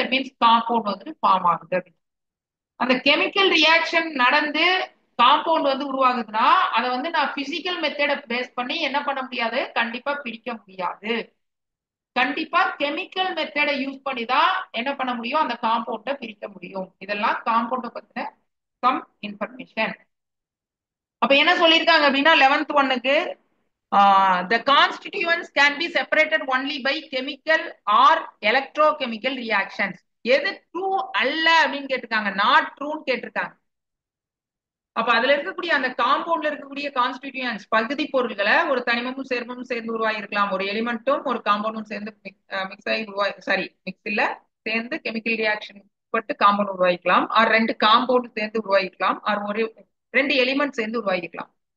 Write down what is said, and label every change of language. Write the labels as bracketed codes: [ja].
[ta] That means compound வந்து form ஆகுது. அந்த கெமிக்கல் ரியாக்ஷன் நடந்து காம்பவுண்ட் வந்து உருவாகுதுன்னா அதை வந்து நான் பிசிக்கல் மெத்தட பேஸ் பண்ணி என்ன பண்ண முடியாது, கண்டிப்பா பிரிக்க முடியாது. கண்டிப்பா கெமிக்கல் மெத்தடை யூஸ் பண்ணி தான் என்ன பண்ண முடியும், அந்த காம்பவுண்ட பிரிக்க முடியும். இதெல்லாம் காம்பவுண்ட பத்தின சம் இன்ஃபர்மேஷன். அப்ப என்ன சொல்லியிருக்காங்க அப்படின்னா 11th ஒன்னுக்கு [en] the constituents can be separated only by chemical or electrochemical reactions. [ta] எது ட்ரூ அல்ல அப்படின்னு கேட்டிருக்காங்க, நாட் ட்ரூன்னு கேட்டிருக்காங்க. அப்ப அதுல இருக்கக்கூடிய அந்த காம்பவுண்ட்ல இருக்கக்கூடிய கான்ஸ்டிடியூயன்ஸ் பகுதி பொருள்களை ஒரு தனிமமும் சேர்மமும் சேர்ந்து உருவாகிருக்கலாம், ஒரு எலிமெண்ட்டும் ஒரு காம்பவுண்டும் சேர்ந்து மிக்ஸ் ஆகி சாரி மிக்ஸ் இல்ல சேர்ந்து கெமிக்கல் ரியாக்ஷன் பட்டு காம்பவுண்ட் உருவாகிக்கலாம், ஆர் ரெண்டு காம்பவுண்ட் சேர்ந்து உருவாகிக்கலாம், ஆர் ஒரு ரெண்டு எலிமெண்ட் சேர்ந்து உருவாகிக்கலாம்.